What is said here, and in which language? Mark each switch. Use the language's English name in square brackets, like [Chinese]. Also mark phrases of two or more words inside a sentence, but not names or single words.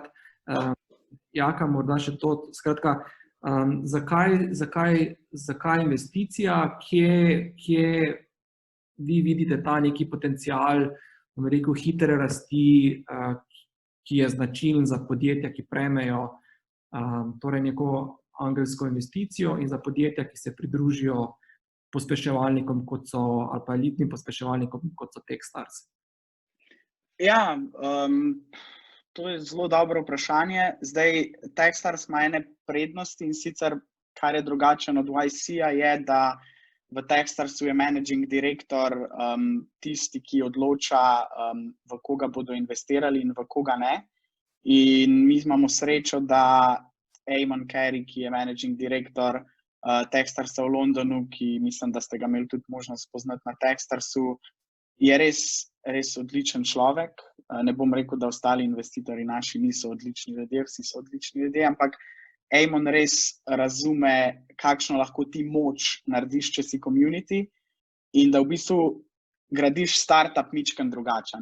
[Slovenian] Jaka, morda še to, skratka, zakaj investicija, kje vi vidite ta neki potencial, bom rekel, hitre rasti, ki je značilen za podjetja, ki prejmejo torej neko angelsko investicijo in za podjetja, ki se pridružijo pospeševalnikom, ali pa elitnim pospeševalnikom, kot so Techstars? Ja, to je zelo dobro vprašanje. Zdaj, Techstars ima ene prednosti in sicer, kar je drugačen od YC-ja, je, da v Techstarsu je [English] managing director [Slovenian] tisti, ki odloča, v koga bodo investirali in v koga ne. In mi imamo srečo, da Eamon Carey, ki je [English] managing director [Slovenian] Techstarsa v Londonu, ki mislim, da ste ga imeli tudi možnost spoznati na Techstarsu, je res odličen človek. Ne bom rekel, da ostali investitorji naši niso odlični ljudje, vsi so odlični ljudje, ampak Eamon res razume, kakšno lahko ti moč narediš, če si community in da v bistvu gradiš startup mičken drugače.